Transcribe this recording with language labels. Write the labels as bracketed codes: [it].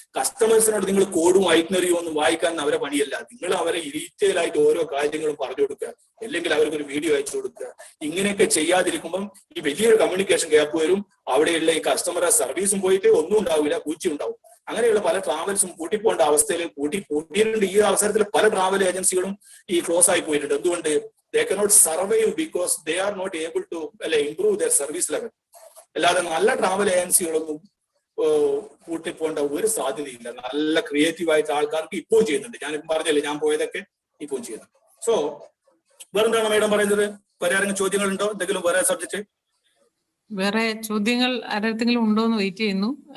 [ml] കസ്റ്റമേഴ്സിനോട് നിങ്ങൾ കോഡും ഐറ്റനറിയും ഒന്നും വായിക്കാൻ അവരെ പണിയല്ല. നിങ്ങൾ അവരെ ഡീറ്റെയിൽ ആയിട്ട് ഓരോ കാര്യങ്ങളും പറഞ്ഞു കൊടുക്കുക, അല്ലെങ്കിൽ അവർക്കൊരു വീഡിയോ അയച്ചു കൊടുക്കുക. ഇങ്ങനെയൊക്കെ ചെയ്യാതിരിക്കുമ്പം ഈ വലിയൊരു കമ്മ്യൂണിക്കേഷൻ ഗ്യാപ്പ് വരും. അവിടെയുള്ള ഈ കസ്റ്റമറെ സർവീസും പോയിട്ട് ഒന്നും ഉണ്ടാവില്ല, പൂച്ച ഉണ്ടാവും. അങ്ങനെയുള്ള പല ട്രാവൽസും പൂട്ടിപ്പോണ്ട അവസ്ഥയിൽ പൂട്ടിയിട്ടുണ്ട്. ഈ അവസരത്തിൽ പല ട്രാവൽ ഏജൻസികളും ഈ ക്ലോസ് ആയി പോയിട്ടുണ്ട്. എന്തുകൊണ്ട്? [en] they cannot survive because they are not able to improve their service level. [ml] അല്ലാതെ നല്ല ട്രാവൽ ഏജൻസികളൊന്നും പൂട്ടിപ്പോണ്ട ഒരു സാധ്യതയില്ല. നല്ല ക്രിയേറ്റീവ് ആയിട്ട് ആൾക്കാർക്ക് ഇപ്പോഴും ചെയ്യുന്നുണ്ട്. ഞാൻ പറഞ്ഞല്ലേ, ഞാൻ പോയതൊക്കെ ഇപ്പോഴും ചെയ്യുന്നുണ്ട്. സോ വേറെന്താണ് മാഡം പറയുന്നത്? വേറെ ആരെങ്കിലും ചോദ്യങ്ങളുണ്ടോ? എന്തെങ്കിലും വേറെ സബ്ജക്ട്? വേറെ ചോദ്യങ്ങൾ ആരെങ്കിലും ഉണ്ടോ എന്ന് വെയിറ്റ് ചെയ്യുന്നു.